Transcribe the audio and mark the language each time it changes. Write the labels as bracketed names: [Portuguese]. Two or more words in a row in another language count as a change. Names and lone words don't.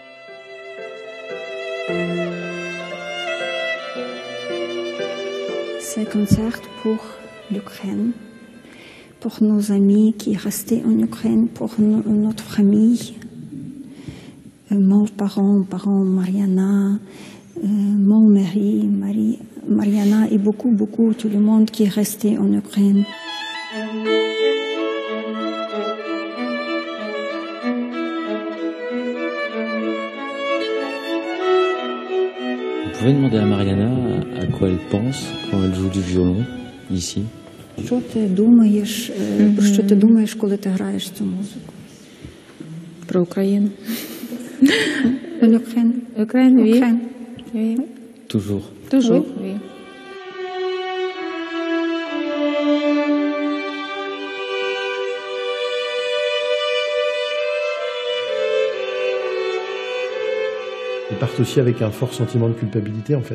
[French] C'est un concert pour l'Ukraine, pour nos amis qui restaient en Ukraine, pour notre famille, mes parents, Mariana, mon mari, Mariana et beaucoup, tout le monde qui est resté en Ukraine. Vous pouvez demander à Mariana à quoi elle pense quand elle joue du violon, ici? [Ukrainian] Що ти думаєш, про що ти думаєш, коли ти граєш цю музику? Про Україну. [French] L'Ukraine. Ukraine, oui. Ukraine. Oui. Toujours. Toujours. Oui. Ils partent aussi avec un fort sentiment de culpabilité, en fait.